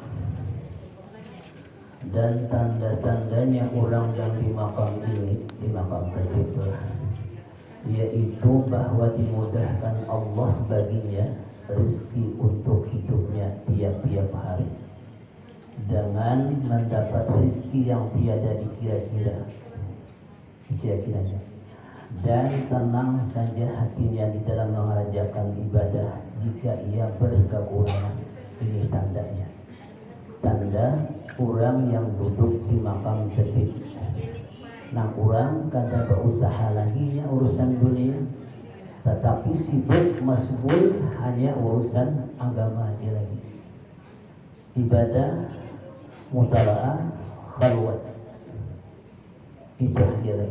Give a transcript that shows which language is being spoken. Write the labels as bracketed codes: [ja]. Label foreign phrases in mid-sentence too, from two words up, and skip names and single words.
[id] Dan tanda-tandanya orang yang di makam ini, di makam tadrij, yaitu bahwa dimudahkan Allah baginya rezeki untuk hidupnya tiap-tiap hari dengan mendapat rezeki yang tiada dikira-kiranya, dan tenang saja hatinya di dalam mengerjakan ibadah jika ia berkekurangan. Ini tandanya, tanda orang yang duduk di makam tadrij. Nah, orang kada berusaha lagi ya urusan dunia, tetapi sibuk masbul hanya urusan agama aja lagi. Ibadah, mutalaah, khalwat, itu aja lagi.